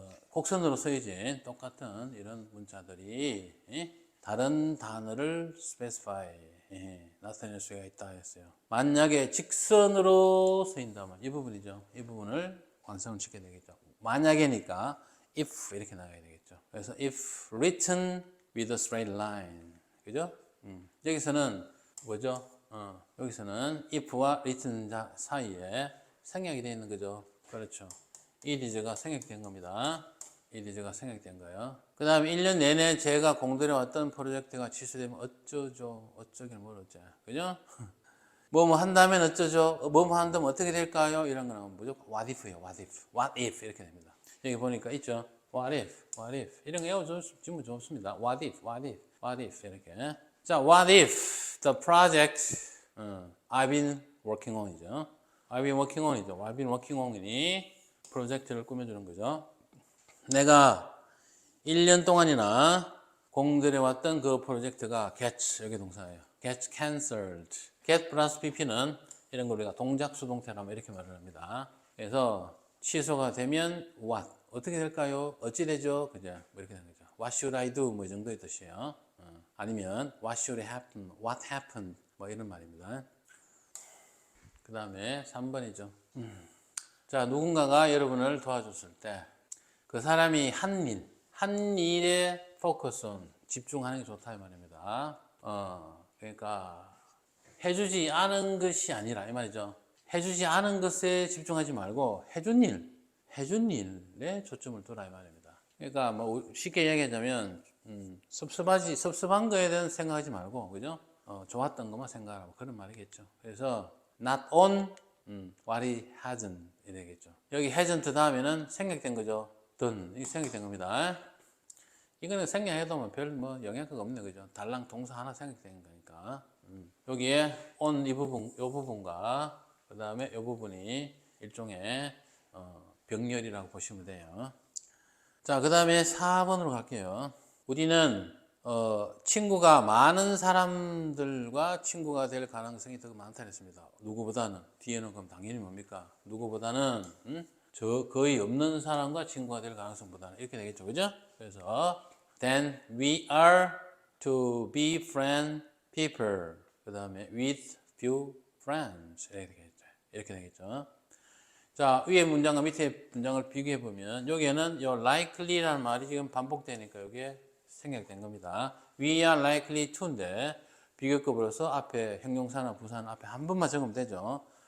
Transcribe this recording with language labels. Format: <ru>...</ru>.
<ko>곡선으로 쓰여진 똑같은 이런 문자들이 다른 단어를 specify, 나타낼 수가 있다 했어요. 만약에 직선으로 쓰인다면 이 부분이죠. 이 부분을 완성을 시켜야 되겠죠. 만약에니까 if 이렇게 나가야 되겠죠.</ko> <en>그래서 if written with a straight line, 그죠?</en> <ko>여기서는 뭐죠? 여기서는 if와 written 사이에 생략이 되어 있는 거죠. 그렇죠. 이 is가 생략된 겁니다. 이 is가 생략된 거예요. 그 다음에 1년 내내 제가 공들여 왔던 프로젝트가 취소되면 어쩌죠? 어쩌긴 뭘 어째. 그죠? 뭐뭐 한다면 어쩌죠? 뭐뭐 한다면 어떻게 될까요? 이런 거는 무조건 what if 예요. what if 이렇게 됩니다. 여기 보니까 있죠? what if 이런 거 외워주시면 좋습니다.</ko> <en>what if 이렇게. 자, what if the project I've been working on 이죠. I've been working on 이니 프로젝트를 꾸며주는 거죠.</en> <ko>내가 1년 동안이나 공들여왔던 그 프로젝트가 gets, 여기 동사예요.</ko> <en>gets cancelled.</en> <ko>get 플러스 pp는 이런 걸 우리가 동작 수동태라면 이렇게 말을 합니다. 그래서 취소가 되면 what, 어떻게 될까요? 어찌 되죠? 그죠? 뭐 이렇게 되는 거죠. what should I do? 뭐 이 정도의 뜻이에요.</ko> <en>아니면 what should happen?</en> <ko>what happened? 뭐 이런 말입니다. 그 다음에 3번이죠. 자, 누군가가 여러분을 도와줬을 때 그 사람이 한 일에 focus on, 집중하는 게 좋다 이 말입니다. 그러니까 해주지 않은 것이 아니라 이 말이죠. 해주지 않은 것에 집중하지 말고 해준 일에 초점을 두라 이 말입니다. 그러니까 뭐 쉽게 이야기하자면 섭섭한 거에 대한 생각하지 말고, 그죠? 좋았던 것만 생각하라고 그런 말이겠죠.</ko> <en>그래서 not on what it hasn't 이래겠죠.</en> <ko>여기 hasn't 다음에는 생략된 거죠. done 이 생략된 겁니다. 이거는 생략해도 뭐 별 뭐 영향가 없네, 그죠? 달랑 동사 하나 생략된 거니까. 여기에 on 이 부분과 그 다음에 이 부분이 일종의 병렬이라고 보시면 돼요. 자, 그 다음에 4번으로 갈게요. 우리는 친구가 많은 사람들과 친구가 될 가능성이 더 많다 했습니다. 누구보다는. 뒤에는 그럼 당연히 뭡니까? 누구보다는 거의 없는 사람과 친구가 될 가능성보다는 이렇게 되겠죠, 그죠?</ko> <en>그래서 then we are to be friend people.</en> <ko>그 다음에 with few friends 이렇게 되겠죠. 자, 위에 문장과 밑에 문장을 비교해 보면 여기에는 요 likely라는 말이 지금 반복되니까 여기에 생략된 겁니다. We are likely to 인데 비교급으로서 앞에 형용사나 부사는 앞에 한 번만 적으면 되죠.</ko>